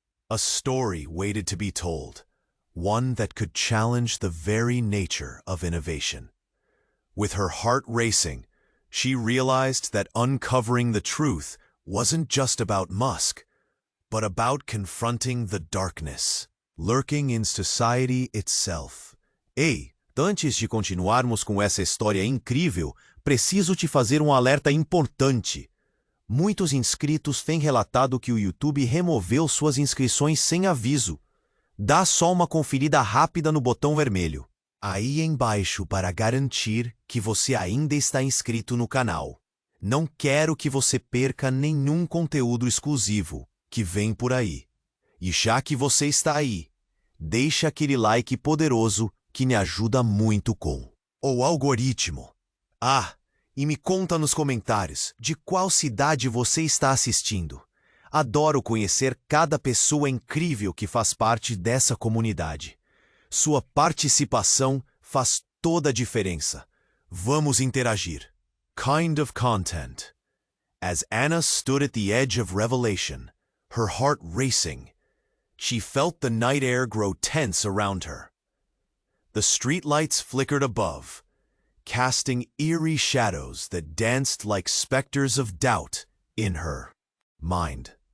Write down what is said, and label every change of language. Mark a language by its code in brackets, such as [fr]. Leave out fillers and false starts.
[en] A story waited to be told, one that could challenge the very nature of innovation. With her heart racing, she realized that uncovering the truth wasn't just about Musk, but about confronting the darkness lurking in society itself. [pt] Ei, antes de continuarmos com essa história incrível, preciso te fazer um alerta importante. Muitos inscritos têm relatado que o YouTube removeu suas inscrições sem aviso. Dá só uma conferida rápida no botão vermelho aí embaixo para garantir que você ainda está inscrito no canal. Não quero que você perca nenhum conteúdo exclusivo que vem por aí. E já que você está aí, deixa aquele like poderoso que me ajuda muito com o algoritmo. E me conta nos comentários de qual cidade você está assistindo. Adoro conhecer cada pessoa incrível que faz parte dessa comunidade. Sua participação faz toda a diferença. Vamos interagir. [en] Kind of content. As Anna stood at the edge of revelation, her heart racing, she felt the night air grow tense around her. The streetlights flickered above, casting eerie shadows that danced like specters of doubt in her mind.